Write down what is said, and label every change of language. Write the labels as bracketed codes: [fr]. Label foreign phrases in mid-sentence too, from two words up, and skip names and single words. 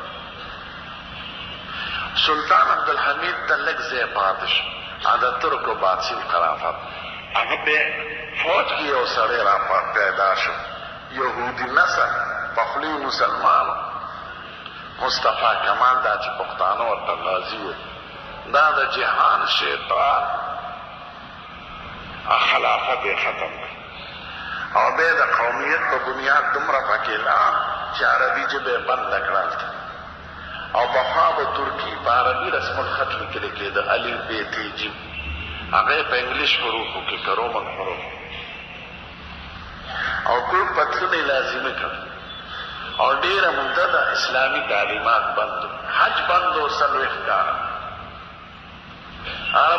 [ps] سلطان عبدالحمید د لږ ځای پاتې شو د ترکو بادشاه خلافت هغه بیا فوج کې یو سړی را پیدا شو یهودي نسل په خولې مسلمانو مصطفی کمال دا چې پښتانه ورته نازي وي دا د جهان شیطان خلافت یې ختم کړ او بیا د قومیت په بنیاد دومره پکې لاړ چې عربي ژبه یې بنده کړل او پخوا به ترکي په عربي رسم الخط لیکل کېده الف ب ت ج هغه یې په انګلیش حروفو کې که رومن حروف او ټول پتلون یې لازمي کړ او ډېره موده د اسلامي تعلیمات بند حج بند و 40 کاله عربو